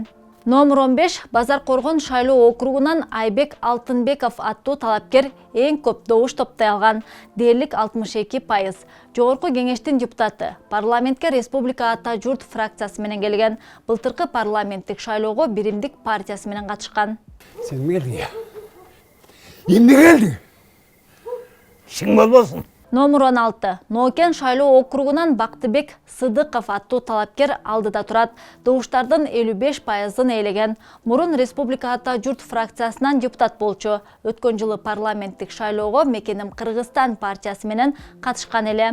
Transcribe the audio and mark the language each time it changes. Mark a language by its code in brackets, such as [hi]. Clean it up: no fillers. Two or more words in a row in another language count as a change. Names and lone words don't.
[ky] Номер 15 Базаркоргон шайлоо округунан Айбек Алтынбеков аттуу талапкер эң көп добуш топтой алган, дээрлик 62%. Жогорку кеңештин депутаты, парламентке республика ата журт фракциясы менен келген, былтыркы парламенттик шайлоого Биримдик партиясы менен катышкан. [tr] Sen mi geldin ya? Şimdi geldin. İşin bol olsun. [ky] Номер 16 Нокен шайлоо округунан Бактыбек Сыдыков аттуу талапкер алдыда турат. Добуштардын 55%-ын ээлеген. Мурун республика ата журт фракциясынан депутат болчу. Өткөн жылы парламенттик шайлоого Мекеним Кыргызстан партиясы менен катышкан эле.